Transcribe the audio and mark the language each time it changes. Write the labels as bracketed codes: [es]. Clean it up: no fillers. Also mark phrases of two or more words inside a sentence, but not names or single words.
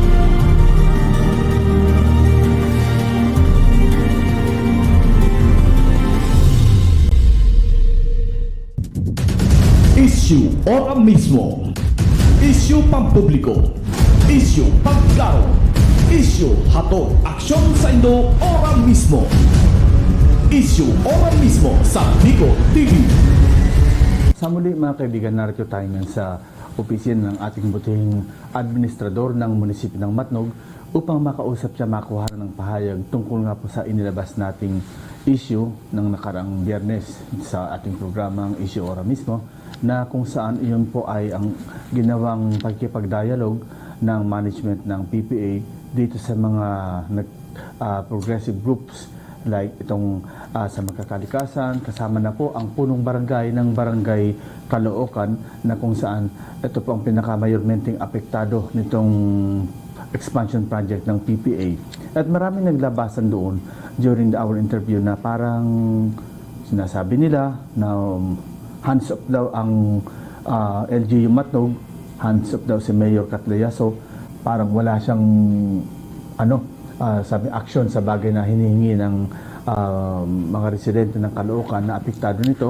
[bik] Issue ora mismo. Issue pampubliko. Issue pagklaro. Issue hatod aksyon sa Indo ora mismo. Issue ora mismo sa Bigo TV. [tl] Sa muli mga kaibigan, narito tayo ngayon sa opisina ng ating butihing administrador ng munisipyo ng Matnog upang makausap siya, makuha ng pahayag tungkol nga po sa inilabas nating issue ng nakaraang Biyernes sa ating programang Issue Ora mismo, na kung saan iyon po ay ang ginawang pagkipagdialog ng management ng PPA dito sa mga [en] progressive groups [tl] like itong sa Magkakalikasan, kasama na po ang punong barangay ng Barangay Caloocan na kung saan ito po ang pinakamayormenteng apektado nitong [en] expansion project [tl] ng PPA. At maraming naglabasan doon [en] during our interview [tl] na parang sinasabi nila na [en] hands off [tl] daw ang LGU Matnog, [en] hands off [tl] daw si Mayor Catleyaso, parang wala siyang sabi action sa bagay na hinihingi ng mga residente ng Caloocan na apektado nito.